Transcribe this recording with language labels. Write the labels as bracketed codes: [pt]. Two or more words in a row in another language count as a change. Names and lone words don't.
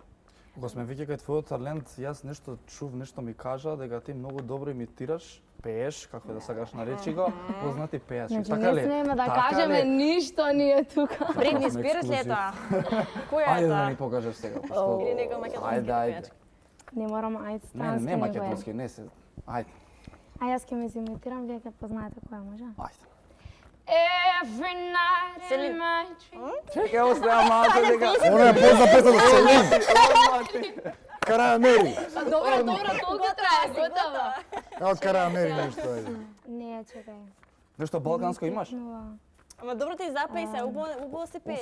[mk] Кога сме веќе кај твојот талент, јас нешто чув, нешто ми кажа дека ти многу добро имитираш, пееш, како да сакаш наречи го, познати пејачи. Значи Така не ли? смееме да Така кажеме ли? ништо ние тука. Бритни сме Спирс ли е ексклузив. тоа? Која е Ајде да тоа? ни покажеш сега. Оу. Или нека македонски Ајде. пејачка? Не морам, ајде Не, странски не него е. македонски, не се. Ајде, А јас ќе ме имитирам, вие ќе познаете која може. ајде. [en] Every night [mk] Селин. [en] in my dreams. [mk] Чекај, остава малку дека. Она е позна песна за Селин. Караамери. Добро, толку трае, готово. Ево Караамери нешто ајде. Не, чекај. Нешто балканско имаш? Нова. Ама добро ти запеј се, убаво се пееше.